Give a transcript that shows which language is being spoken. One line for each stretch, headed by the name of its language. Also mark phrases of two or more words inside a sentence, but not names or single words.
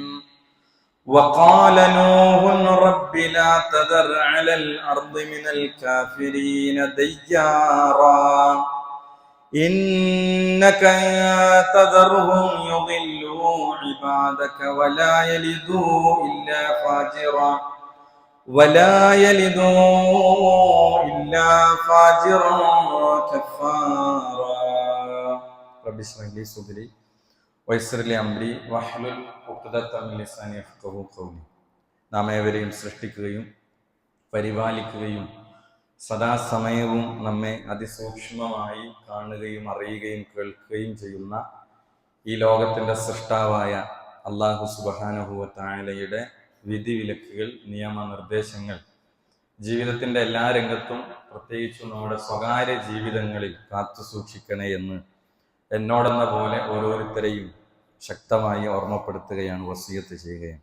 Arabic: وقال نوح رب لا تذر على الأرض من الكافرين ديارا إنك إن تذرهم يضلوا عبادك ولا يلدوا إلا فاجرا كفارا. رب اشرح لي صدري ويسر لي أمري واحلل عقدة من لساني يفقهوا قولي.
Malayalam: നാം ഏവരെയും സൃഷ്ടിക്കുകയും പരിപാലിക്കുകയും സദാസമയവും നമ്മെ അതിസൂക്ഷ്മമായി കാണുകയും അറിയുകയും കേൾക്കുകയും ചെയ്യുന്ന ഈ ലോകത്തിൻ്റെ സൃഷ്ടാവായ
Arabic: الله سبحانه وتعالى
Malayalam: വിധിവിലക്കുകൾ, നിയമനിർദ്ദേശങ്ങൾ ജീവിതത്തിൻ്റെ എല്ലാ രംഗത്തും പ്രത്യേകിച്ചും നമ്മുടെ സ്വകാര്യ ജീവിതങ്ങളിൽ കാത്തു സൂക്ഷിക്കണേ എന്ന് എന്നോടെന്ന പോലെ ഓരോരുത്തരെയും ശക്തമായി ഓർമ്മപ്പെടുത്തുകയാണ്, വസിയത്ത് ചെയ്യുകയാണ്.